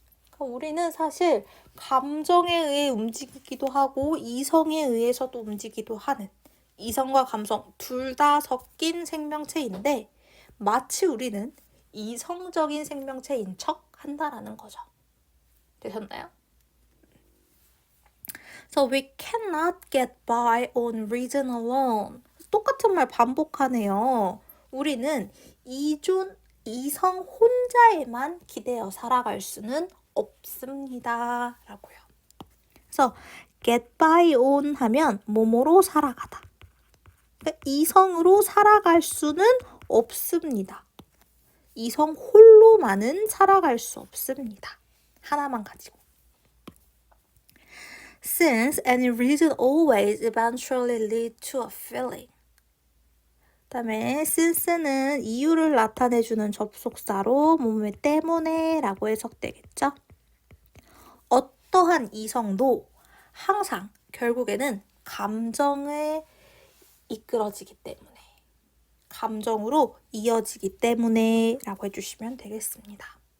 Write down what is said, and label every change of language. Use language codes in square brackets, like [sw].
[ko] 그러니까 우리는 사실 감정에 의해 움직이기도 하고 이성에 의해서도 움직이기도 하는 이성과 감성 둘 다 섞인 생명체인데 마치 우리는 이성적인 생명체인 척 한다라는 거죠. 되셨나요? [en] So we cannot get by on reason alone. [ko] 똑같은 말 반복하네요. 우리는 이성 혼자에만 기대어 살아갈 수는 없습니다. 라고요. 그래서 get by on 하면 뭐뭐로 살아가다. 그러니까 이성으로 살아갈 수는 없습니다. 이성 홀로만은 살아갈 수 없습니다. 하나만 가지고. [en] Since any reason always eventually lead to a feeling. [ko] 그다음에 since는 이유를 나타내주는 접속사로 몸의 때문에 라고 해석되겠죠. 어떠한 이성도 항상 결국에는 감정에 이끌어지기 때문에 감정으로 이어지기 때문에 라고 해주시면 되겠습니다.